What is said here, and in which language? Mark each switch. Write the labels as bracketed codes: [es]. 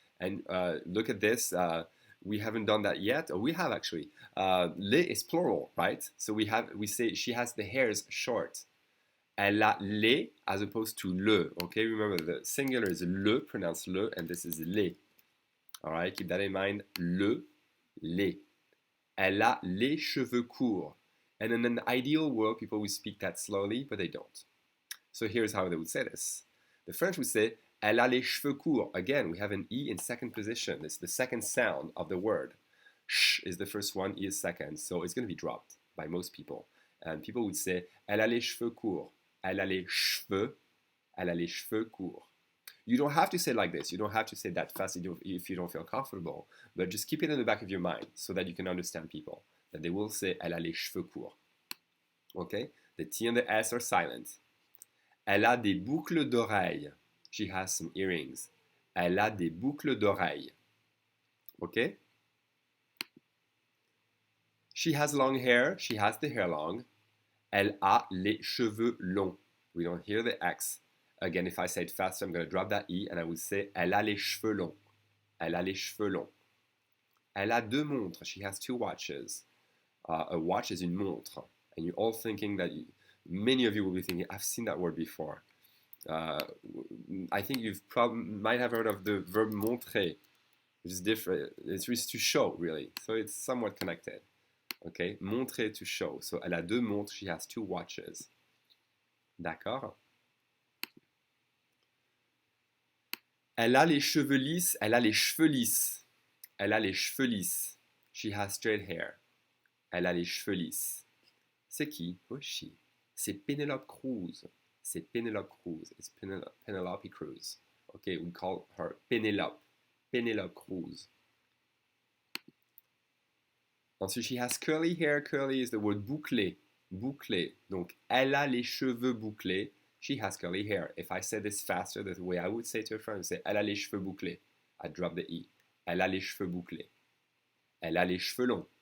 [en] And look at this, we haven't done that yet, or we have actually. Les is plural, right? So we say she has the hairs short. [fr] Elle a les [en] as opposed to le, okay? Remember the singular is le, pronounced le, and this is les. All right, keep that in mind, le, les. [fr] Elle a les cheveux courts. [en] And in an ideal world, people would speak that slowly, but they don't. So here's how they would say this. The French would say, [fr] elle a les cheveux courts. [en] Again, we have an E in second position. It's the second sound of the word. Sh is the first one, E is second. So it's going to be dropped by most people. And people would say, [fr] elle a les cheveux courts. [en] Elle a les cheveux courts. You don't have to say it like this. You don't have to say that fast if you don't feel comfortable. But just keep it in the back of your mind so that you can understand people. That they will say, [fr] elle a les cheveux courts. [en] Okay? The T and the S are silent. [fr] Elle a des boucles d'oreilles. [en] She has some earrings. [fr] Elle a des boucles d'oreilles. Okay? [en] She has long hair. She has the hair long. [fr] Elle a les cheveux longs. [en] We don't hear the X. Again, if I say it faster, I'm going to drop that E and I would say [fr] elle a les cheveux longs. Elle a les cheveux longs. Elle a deux montres. [en] She has two watches. A watch is une montre. And you're all thinking that, many of you will be thinking, I've seen that word before. I think you've might have heard of the verb montrer, which is different. It's really to show, really. So it's somewhat connected. Okay, montrer, to show. So [fr] elle a deux montres. [en] She has two watches. [fr] D'accord? Elle a les cheveux lisses. Elle a les cheveux lisses. Elle a les cheveux lisses. [en] She has straight hair. [fr] Elle a les cheveux lisses. C'est qui? [en] Who is she? [fr] C'est Penelope Cruz. C'est Penelope Cruz. [en] It's Penelope Cruz. Okay, we call her Penelope. Penelope Cruz. [fr] Ensuite, [en] she has curly hair. Curly is the word bouclé. Bouclé. [fr] Donc, elle a les cheveux bouclés. [en] She has curly hair. If I said this faster, the way I would say to a friend, I would say, [fr] elle a les cheveux bouclés. [en] I drop the E. [fr] Elle a les cheveux bouclés. Elle a les cheveux longs.